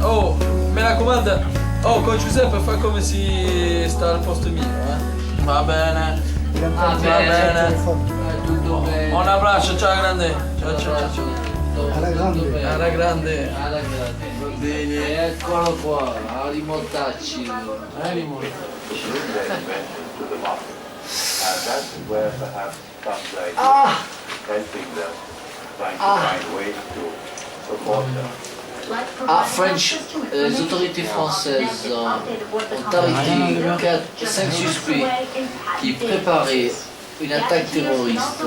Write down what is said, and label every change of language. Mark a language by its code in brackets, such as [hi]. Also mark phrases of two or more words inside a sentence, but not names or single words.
[it] Oh, mi raccomando, oh, con Giuseppe fa come si sta al posto mio, eh? Va bene. Va bene. Tutto bene. Un abbraccio, ciao grande. Ciao, ciao, ciao. Alla grande. Alla grande. Alla grande. Eccolo qua, a rimortacci. [fr] French, les autorités françaises ont arrêté 5 suspects qui préparaient une attaque terroriste.